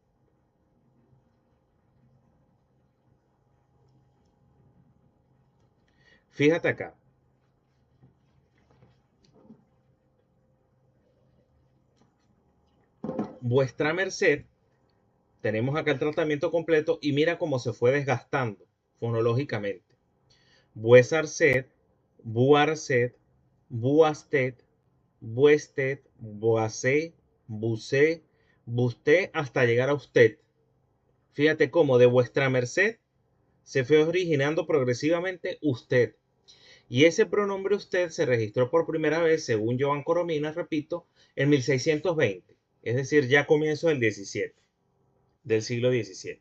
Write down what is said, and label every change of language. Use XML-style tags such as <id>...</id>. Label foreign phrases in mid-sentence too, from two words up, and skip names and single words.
<es>Fíjate acá. Vuestra merced, tenemos acá el tratamiento completo y mira cómo se fue desgastando fonológicamente. Vuesarced, buarced, buasted, vuested, boacé, bucé, busté hasta llegar a usted. Fíjate cómo de vuestra merced se fue originando progresivamente usted. Y ese pronombre usted se registró por primera vez, según Joan Coromines, repito, en 1620, es decir, ya comienzo del 17, del siglo XVII.</es>